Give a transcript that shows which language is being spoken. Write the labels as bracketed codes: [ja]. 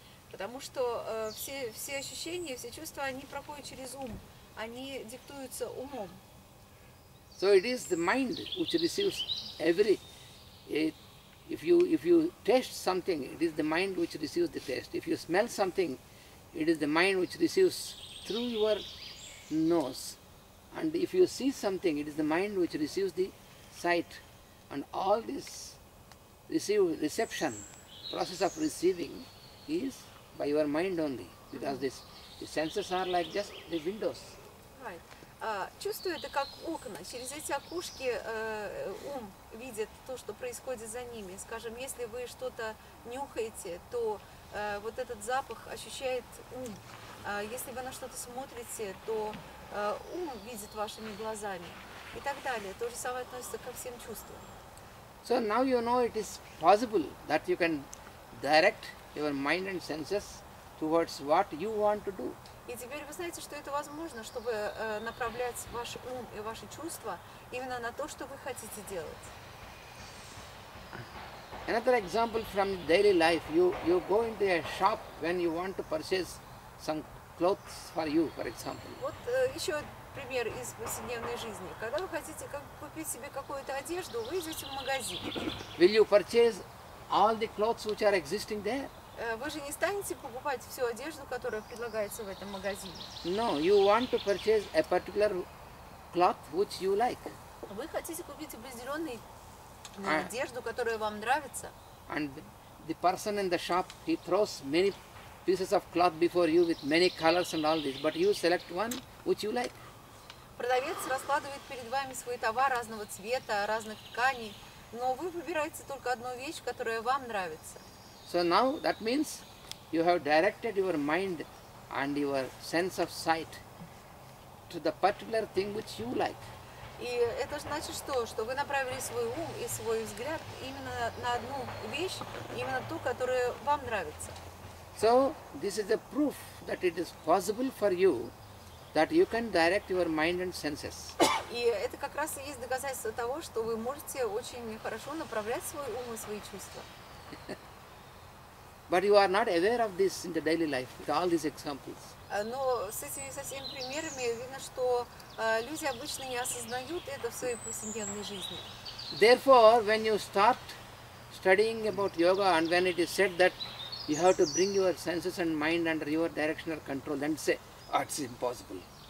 [ru] Потому что все ощущения, все чувства, они проходят через ум, они диктуются умом. [en] So it is the mind which receives if you taste something, it is the mind which receives the taste. If you smell something, it is the mind which receives through your nose. And if you see something, it is the mind which receives the sight. And all this reception, process of receiving is by your mind only, because the senses are like just the windows. Right. [ru] Чувство это как окна. Через эти окошки ум видит то, что происходит за ними. Скажем, если вы что-то нюхаете, то вот этот запах ощущает ум. Если вы на что-то смотрите, то ум видит вашими глазами. И так далее. То же самое относится ко всем чувствам. [en] So now you know it is possible that you can direct your mind and senses towards what you want to do. [ru] И теперь вы знаете, что это возможно, чтобы направлять ваш ум и ваши чувства именно на то, что вы хотите делать. [en] Another example from daily life, you go into a shop when you want to purchase some clothes for you, for example. [ru] Вот еще пример из повседневной жизни. Когда вы хотите купить себе какую-то одежду, вы идете в магазин. [en] Will you purchase all the clothes which are existing there? [ru] Вы же не станете покупать всю одежду, которая предлагается в этом магазине. [en] No, you want to purchase a particular cloth which you like. [ru] Вы хотите купить определенную одежду, которая вам нравится. [en] And the person in the shop, he throws many pieces of cloth before you with many colors and all this, but you select one which you like. [ru] Продавец раскладывает перед вами свой товар разного цвета, разных тканей, но вы выбираете только одну вещь, которая вам нравится. [en] So now that means you have directed your mind and your sense of sight to the particular thing which you like. [ru] И это значит что? Что вы направили свой ум и свой взгляд именно на одну вещь, именно ту, которая вам нравится. [en] So this is a proof that it is possible for you that you can direct your mind and senses. [ru] И это как раз и есть доказательство того, что вы можете очень хорошо направлять свой ум и свои чувства. [en] But you are not aware of this in the daily life with all these examples. [ru] Но с этими совсем примерами видно, что люди обычно не осознают это в своей повседневной жизни. [en] Therefore, when you start studying about yoga and when it is said that you have to bring your senses and mind under your directional control, then say, oh, it's impossible.